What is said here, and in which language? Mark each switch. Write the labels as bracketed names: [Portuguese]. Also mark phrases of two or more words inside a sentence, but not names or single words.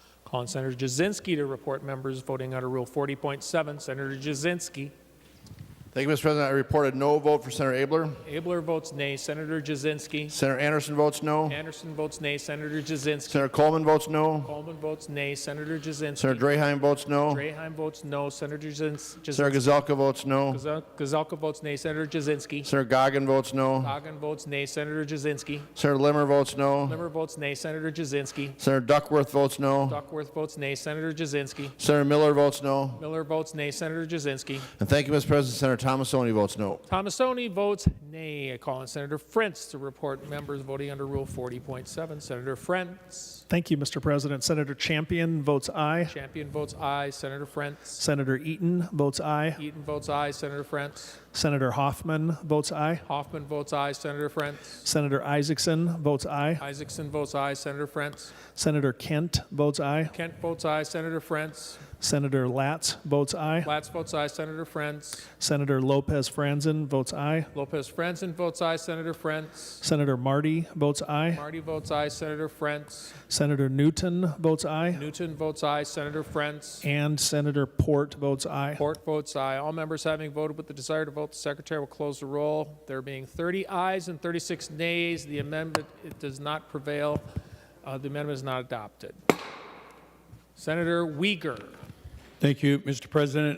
[English] Calling Senator Jasinski to report members voting under Rule 40.7. Senator Jasinski. Thank you, Mr. President. I reported no vote for Senator Abler. Abler votes nay. Senator Jasinski. Senator Anderson votes no. Anderson votes nay. Senator Jasinski. Senator Coleman votes no. Coleman votes nay. Senator Jasinski. Senator Draheim votes no. Draheim votes no. Senator Jasinski. Senator Gazelka votes no. Gazelka votes nay. Senator Jasinski. Senator Goggin votes no. Goggin votes nay. Senator Jasinski. Senator Limmer votes no. Limmer votes nay. Senator Jasinski. Senator Duckworth votes no. Duckworth votes nay. Senator Jasinski. Senator Miller votes no. Miller votes nay. Senator Jasinski. And thank you, Mr. President. Senator Thomasoni votes no. Thomasoni votes nay. I call on Senator Frentz to report members voting under Rule 40.7. Senator Frentz. Thank you, Mr. President. Senator Champion votes aye. Champion votes aye. Senator Frentz. Senator Eaton votes aye. Eaton votes aye. Senator Frentz. Senator Hoffman votes aye. Hoffman votes aye. Senator Frentz. Senator Isaacson votes aye. Isaacson votes aye. Senator Frentz. Senator Kent votes aye. Kent votes aye. Senator Frentz. Senator Latz votes aye. Latz votes aye. Senator Frentz. Senator Lopez Franzen votes aye. Lopez Franzen votes aye. Senator Frentz. Senator Marty votes aye. Marty votes aye. Senator Frentz. Senator Newton votes aye. Newton votes aye. Senator Frentz. And Senator Port votes aye. Port votes aye. All members having voted with the desire to vote, the Secretary will close the roll. There being 30 ayes and 36 nays, the amendment does not prevail. The amendment is not adopted. Senator Uyghur. Thank you, Mr. President.